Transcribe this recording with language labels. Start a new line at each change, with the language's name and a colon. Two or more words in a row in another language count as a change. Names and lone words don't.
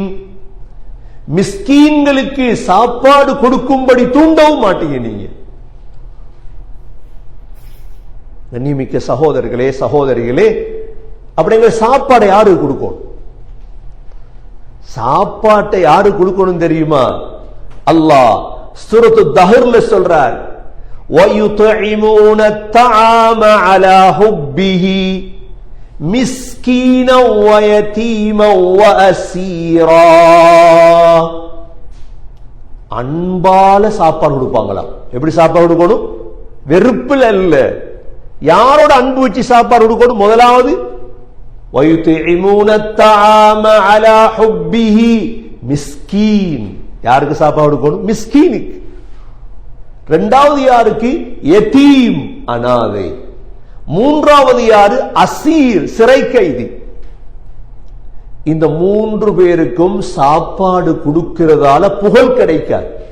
Tamil: மிஸ்கீன்களுக்கு சாப்பாடு கொடுக்கும்படி தூண்டவும் மாட்டீங்க நீங்க. கண்ணியமிக்க சகோதரர்களே சகோதரிகளே, அப்படிங்கிற சாப்பாடை யாரு கொடுக்கணும்? சாப்பாட்டை யாரு கொடுக்கணும் தெரியுமா? அல்லாஹ் சூரத்து தஹர்ல சொல்றார்,
Arabic: وَيُطْعِمُونَ الطَّعَامَ عَلَى حُبِّهِ مِسْكِينًا وَيَتِيمًا وَأَسِيرًا.
Tamil: அன்பால சாப்பாடு கொடுப்பாங்களாம். எப்படி சாப்பாடு கொடுக்கணும்? வெறுப்புல அல்ல. யாரோட அன்பு வச்சு சாப்பாடு கொடுக்கணும்? முதலாவது
Arabic: وَيُطْعِمُونَ الطَّعَامَ عَلَى حُبِّهِ
Tamil: மிஸ்கீன். யாருக்கு சாப்பாடு கொடுக்கணும்? மிஸ்கீனுக்கு. இரண்டாவது யாருக்கு? யதீம், அனாதை. மூன்றாவது யாரு? அசீர், சிறை கைதி. இந்த மூன்று பேருக்கும் சாப்பாடு கொடுக்கிறதால புகழ் கிடைக்காது.